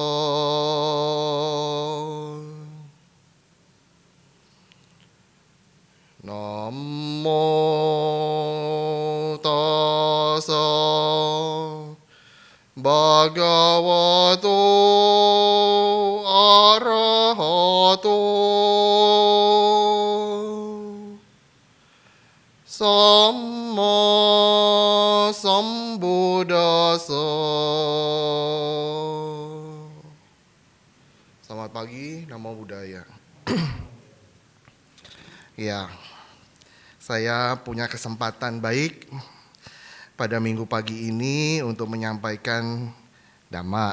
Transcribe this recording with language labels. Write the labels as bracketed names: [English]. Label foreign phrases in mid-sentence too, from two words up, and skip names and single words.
[Pali] Namo tassa bhagavato arahato Samma Sambuddhassa. [Indonesian] Selamat pagi, [Pali] Namo Buddhaya. [Indonesian] Ya, saya punya kesempatan baik pada minggu pagi ini untuk menyampaikan Dhamma.